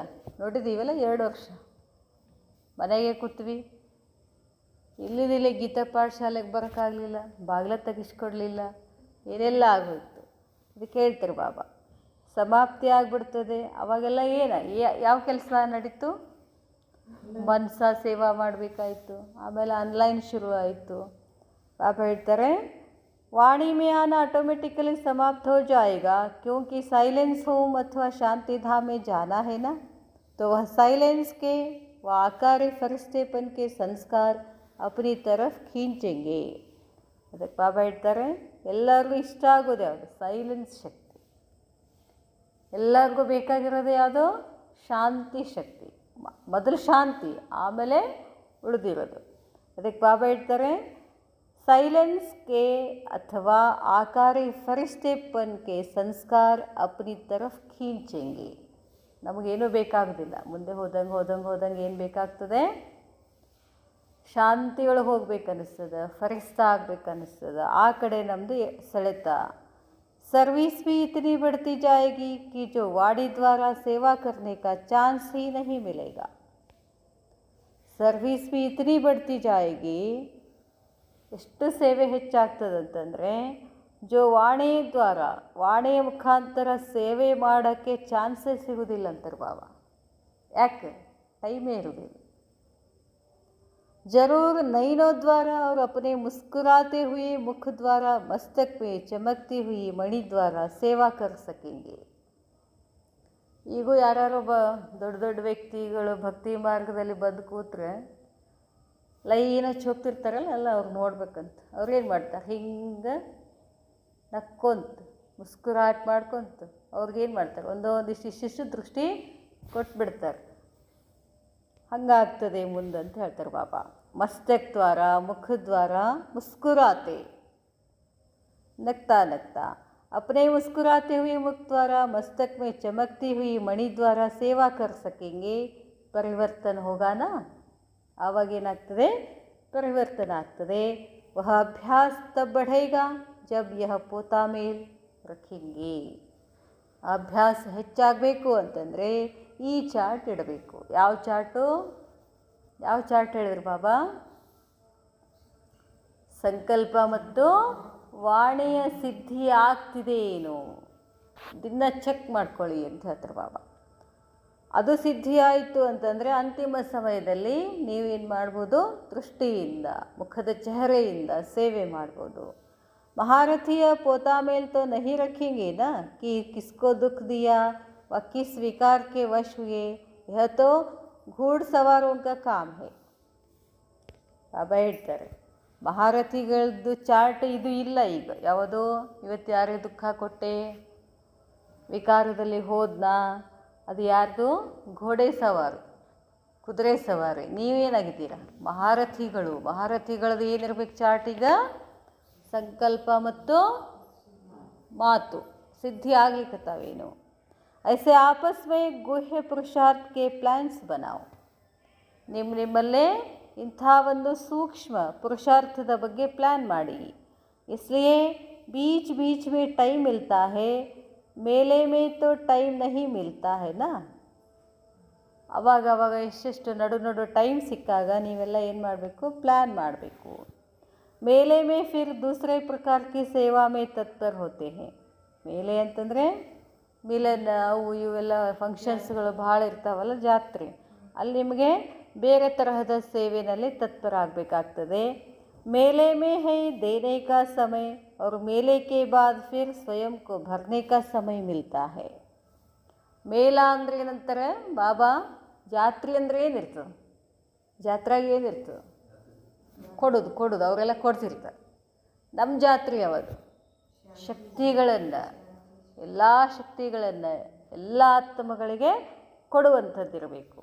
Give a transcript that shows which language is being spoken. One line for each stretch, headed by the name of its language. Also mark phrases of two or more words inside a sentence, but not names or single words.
Kannada: ನೋಡಿದ್ದೀವಲ್ಲ, 2 ವರ್ಷ ಮನೆಗೆ ಕೂತ್ವಿ, ಇಲ್ಲಿದಿಲ್ಲ, ಗೀತಾ ಪಾಠಶಾಲೆಗೆ ಬರೋಕ್ಕಾಗಲಿಲ್ಲ, ಬಾಗಿಲ ತೆಗಿಸ್ಕೊಡ್ಲಿಲ್ಲ, ಏನೆಲ್ಲ ಆಗೋಯ್ತು. ಇದಕ್ಕೆ ಹೇಳ್ತಾರೆ ಬಾಬಾ, ಸಮಾಪ್ತಿ ಆಗಿಬಿಡ್ತದೆ. ಅವಾಗೆಲ್ಲ ಯಾವ ಕೆಲಸ ನಡೀತು? ಮನಸ ಸೇವಾ ಮಾಡಬೇಕಾಯ್ತು. ಆಮೇಲೆ ಆನ್ಲೈನ್ ಶುರು ಆಯಿತು. ಬಾಬಾ ಹೇಳ್ತಾರೆ,
Hindi: वाणी में आना ऑटोमेटिकली समाप्त हो जाएगा क्योंकि साइलेंस होम अथवा शांति धाम में जाना है ना. तो वह साइलेंस के व आकारी फरिश्तेपन के संस्कार अपनी तरफ खींचेंगे.
Kannada: ಅದಕ್ಕೆ ಬಾಬಾ ಹೇಳ್ತಾರೆ, ಎಲ್ಲರಿಗೂ ಇಷ್ಟ ಆಗೋದು ಯಾವುದು? ಸೈಲೆನ್ಸ್ ಶಕ್ತಿ. ಎಲ್ಲರಿಗೂ ಬೇಕಾಗಿರೋದು ಯಾವುದು? ಶಾಂತಿ ಶಕ್ತಿ. ಮೊದಲು ಶಾಂತಿ, ಆಮೇಲೆ ಉಳಿದಿರೋದು. ಅದಕ್ಕೆ ಬಾಬಾ ಹೇಳ್ತಾರೆ, साइलेंस के अथवा आकारी फरिश्तेपन के संस्कार अपनी तरफ खींचेंगे. ನಮಗೇನೂ ಬೇಕಾಗೋದಿಲ್ಲ. ಮುಂದೆ ಹೋದಂಗೆ ಏನು ಬೇಕಾಗ್ತದೆ? ಶಾಂತಿಯೊಳಗೆ ಹೋಗ್ಬೇಕನ್ನಿಸ್ತದೆ, ಫರಿಸ್ತಾ ಆಗ್ಬೇಕನ್ನಿಸ್ತದೆ. ಆ ಕಡೆ ನಮ್ಮದು ಸೆಳೆತ.
Hindi: सर्विस भी इतनी बढ़ती जाएगी कि जो वाणी द्वारा सेवा करने का चांस ही नहीं मिलेगा. सर्विस भी इतनी बढ़ती जाएगी
Kannada: ಎಷ್ಟು ಸೇವೆ ಹೆಚ್ಚಾಗ್ತದಂತಂದರೆ ವಾಣಿಯ ಮುಖಾಂತರ ಸೇವೆ ಮಾಡೋಕ್ಕೆ ಚಾನ್ಸೇ ಸಿಗೋದಿಲ್ಲ ಅಂತಾರೆ ಬಾಬಾ. ಯಾಕೆ? ಟೈಮೇ ಇರೋದಿಲ್ಲ.
Hindi: जरूर नैनों द्वारा और अपने मुस्कुराते हुए मुख द्वारा मस्तक में चमकती हुई मणि द्वारा सेवा कर सकेंगे.
Kannada: ಈಗೂ ಯಾರು ದೊಡ್ಡ ದೊಡ್ಡ ವ್ಯಕ್ತಿಗಳು ಭಕ್ತಿ ಮಾರ್ಗದಲ್ಲಿ ಬಂದು ಕೂತ್ರೆ ಲೈನ ಹೋಗ್ತಿರ್ತಾರಲ್ಲ ಎಲ್ಲ ಅವ್ರು ನೋಡ್ಬೇಕಂತ ಅವ್ರೇನು ಮಾಡ್ತಾರೆ, ಹಿಂಗೆ ನಕ್ಕೊಂತ ಮುಸ್ಕುರಾಟ ಮಾಡ್ಕೊಂತ ಅವ್ರಿಗೇನು ಮಾಡ್ತಾರೆ, ಒಂದಿಷ್ಟು ದೃಷ್ಟಿ ಕೊಟ್ಬಿಡ್ತಾರೆ. ಹಂಗಾಗ್ತದೆ ಮುಂದಂತ ಹೇಳ್ತಾರೆ ಬಾಬಾ.
Hindi: मस्तक द्वारा मुख द्वारा मुस्कुराते नगता नगता अपने मुस्कुराते हुए मुख द्वारा मस्तक में चमकती हुई मणि द्वारा सेवा कर सकेंगे. परिवर्तन होगा ना,
Kannada: ಆವಾಗೇನಾಗ್ತದೆ ಪರಿವರ್ತನ ಆಗ್ತದೆ.
Hindi: वह अभ्यास तब बढ़ेगा जब यह पोता मेल रखेंगे.
Kannada: ಅಭ್ಯಾಸ ಹೆಚ್ಚಾಗಬೇಕು ಅಂತಂದರೆ ಈ ಚಾರ್ಟ್ ಇಡಬೇಕು. ಯಾವ ಚಾರ್ಟ್ ಹೇಳಿದ್ರು ಬಾಬಾ? ಸಂಕಲ್ಪ ಮತ್ತು ವಾಣಿಯ ಸಿದ್ಧಿ ಆಗ್ತಿದೆ ಏನು ದಿನ ಚೆಕ್ ಮಾಡ್ಕೊಳ್ಳಿ ಅಂತ ಹೇಳ್ತಾರೆ ಬಾಬಾ. ಅದು ಸಿದ್ಧಿ ಆಯಿತು ಅಂತಂದರೆ ಅಂತಿಮ ಸಮಯದಲ್ಲಿ ನೀವೇನು ಮಾಡ್ಬೋದು, ದೃಷ್ಟಿಯಿಂದ ಮುಖದ ಚೆಹರೆಯಿಂದ ಸೇವೆ ಮಾಡ್ಬೋದು.
Hindi: महारथिया पोता मेल तो नहीं रखेंगे ना कि किसको दुख दिया व किस विकार के वश हुए, यह तो घुड़सवारों का काम है.
Kannada: ಬಾಬಾ ಹೇಳ್ತಾರೆ, ಮಹಾರಥಿಗಳದ್ದು ಚಾರ್ಟ್ ಇದು ಇಲ್ಲ. ಈಗ ಯಾವುದೋ ಇವತ್ತು ಯಾರಿಗೆ ದುಃಖ ಕೊಟ್ಟೆ, ವಿಕಾರದಲ್ಲಿ ಹೋದ್ನಾ, ಅದು ಯಾರ್ದು?
Hindi: घोड़े सवार,
Kannada: ಕುದುರೆ ಸವಾರಿ. ನೀವೇನಾಗಿದ್ದೀರಾ? ಮಹಾರಥಿಗಳದ್ದು ಏನಿರ್ಬೇಕು ಚಾರ್ಟ್? ಈಗ ಸಂಕಲ್ಪ ಮತ್ತು ಮಾತು ಸಿದ್ಧಿ ಆಗ್ಲಿಕ್ಕತ್ತಾವೇನು.
Hindi: ऐसे आपस में गुह्य पुरुषार्थ के प्लान्स बनाओ.
Kannada: ನಿಮ್ಮಲ್ಲೇ ಇಂಥ ಒಂದು ಸೂಕ್ಷ್ಮ ಪುರುಷಾರ್ಥದ ಬಗ್ಗೆ ಪ್ಲ್ಯಾನ್ ಮಾಡಿ.
Hindi: इसलिए बीच बीच में टाइम मिलता है, मेले में तो टाइम नहीं मिलता है ना.
Kannada: ಅವಾಗ ಎಷ್ಟೆಷ್ಟು ನಡು ಟೈಮ್ ಸಿಕ್ಕಾಗ ನೀವೆಲ್ಲ ಏನು ಮಾಡಬೇಕು? ಪ್ಲ್ಯಾನ್ ಮಾಡಬೇಕು.
Hindi: मेले में फिर दूसरे प्रकार की सेवा में तत्पर होते हैं.
Kannada: मेले ಅಂತಂದರೆ ಮಿಲನ ಅವು ಇವೆಲ್ಲ ಫಂಕ್ಷನ್ಸ್ಗಳು ಭಾಳ ಇರ್ತಾವಲ್ಲ, ಜಾತ್ರೆ, ಅಲ್ಲಿ ನಿಮಗೆ ಬೇರೆ ತರಹದ ಸೇವೆಯಲ್ಲಿ ತತ್ಪರ ಆಗಬೇಕಾಗ್ತದೆ.
Hindi: मेले में है देने का समय और मेले के बाद फिर स्वयं को भरने का समय मिलता है.
Kannada: ಮೇಳ ಅಂದರೆ ಏನಂತಾರೆ ಬಾಬಾ? ಜಾತ್ರೆ ಅಂದರೆ ಏನಿರ್ತದೆ? ಜಾತ್ರೆಗೆ ಏನಿರ್ತದೆ? ಕೊಡೋದು ಅವರೆಲ್ಲ ಕೊಡ್ತಿರ್ತಾರೆ. ನಮ್ಮ ಜಾತ್ರೆ ಯಾವುದು? ಶಕ್ತಿಗಳನ್ನು, ಎಲ್ಲ ಶಕ್ತಿಗಳನ್ನು ಎಲ್ಲ ಆತ್ಮಗಳಿಗೆ ಕೊಡುವಂಥದ್ದಿರಬೇಕು.